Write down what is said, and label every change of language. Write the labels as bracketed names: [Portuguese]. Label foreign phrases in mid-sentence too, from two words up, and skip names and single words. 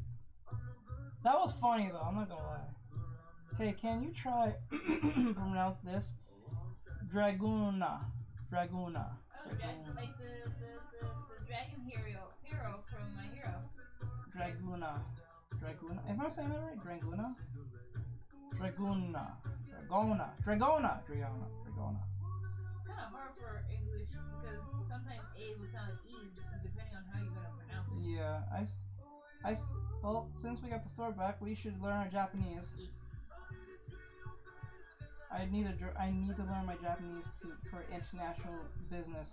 [English] That was funny, though, I'm not gonna lie. Hey, can you try pronounce this? Draguna. Draguna. Oh, like the dragon hero from My Hero. Draguna. Draguna. Am I saying that right? Draguna? Draguna. Dragona. Dragona. Dragona. Dragona. It's kind of hard for English because sometimes A will sound like E depending on how you're gonna pronounce it. Yeah, well, since we got the store back, we should learn our Japanese. I need to learn my Japanese for international business.